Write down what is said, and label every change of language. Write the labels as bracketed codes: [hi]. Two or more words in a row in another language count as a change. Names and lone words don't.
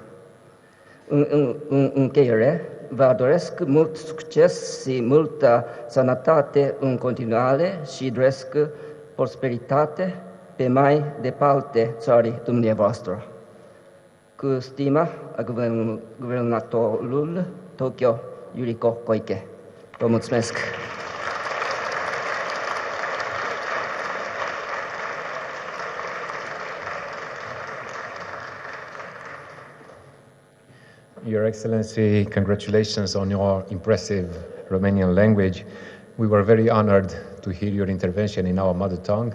[ro] În încheiere, vă doresc mult succes și multă sănătate în continuare și doresc prosperitate pe mai departe țării dumneavoastră. Cu stima, guvernatorul Tokyo, Yuriko Koike. Vă mulțumesc! [en] Your Excellency, congratulations on your impressive Romanian language. We were very honored to hear your intervention in our mother tongue.